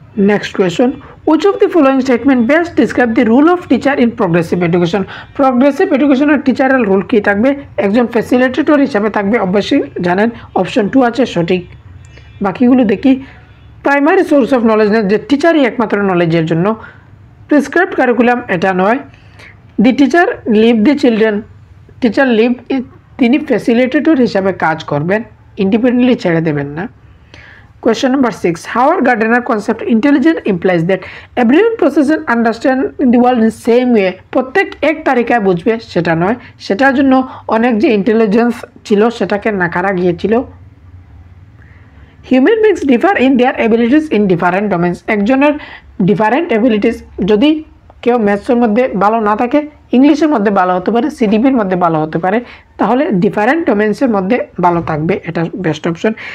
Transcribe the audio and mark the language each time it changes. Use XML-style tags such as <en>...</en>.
<en>Next question, which of the following statement best describe the role of teacher in progressive education?</en> <bn>Progressive এডুকেশনের টিচারের role কী থাকবে? একজন facilitator হিসাবে থাকবে, অবশ্যই জানেন, অপশন 2 আছে সঠিক। বাকিগুলো দেখি। প্রাইমারি সোর্স অফ নলেজ, যে টিচারই একমাত্র নলেজের জন্য। প্রেসক্রাইবড কারিকুলাম, এটা নয়।</bn> <en>the teacher leave the children,</en> <bn>teacher leave, তিনি ফ্যাসিলিটেটর হিসাবে কাজ করবেন, ইন্ডিপেন্ডেন্টলি ছেড়ে দেবেন না।</bn> <en>Question number 6, Howard Gardner concept intelligence implies that everyone process and understand the world in same way,</en> <bn>প্রত্যেক এক তারিকায় বুঝবে, সেটা নয়। সেটার জন্য অনেক যে ইন্টেলিজেন্স ছিল সেটাকে নাকারা গিয়েছিল।</bn> <en>human beings differ in their abilities in different domains,</en> <bn>একজনের ডিফারেন্ট এবিলিটিস, যদি কেউ ম্যাথসের মধ্যে ভালো না থাকে, ইংলিশের মধ্যে ভালো হতে পারে, সিডিপির মধ্যে ভালো হতে পারে, তাহলে ডিফারেন্ট ডোমেন্সের মধ্যে ভালো থাকবে, এটা বেস্ট অপশন।</bn>